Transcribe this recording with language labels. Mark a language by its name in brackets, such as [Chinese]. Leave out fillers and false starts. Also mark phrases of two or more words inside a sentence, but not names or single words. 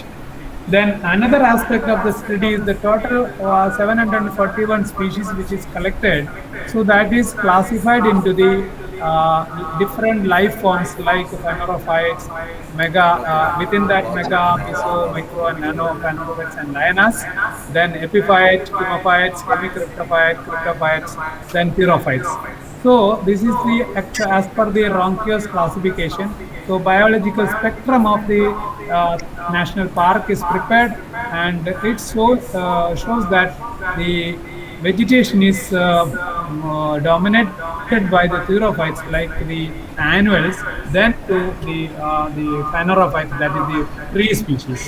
[English] Then another aspect of the study is the total 741 species which is collected. So that is classified into the different life forms like phanerophytes, mega, within that mega, meso, micro, and nano phanerophytes and lianas, then epiphyte, chemophytes, hemicryptophyte, cryptophytes, then theraphytes. So this is the as per the Ronquio's classification. So biological spectrum of the national park is prepared, and it shows that the vegetation is dominated by the theraphytes like the annuals, then to the phanerophytes, that is the tree species.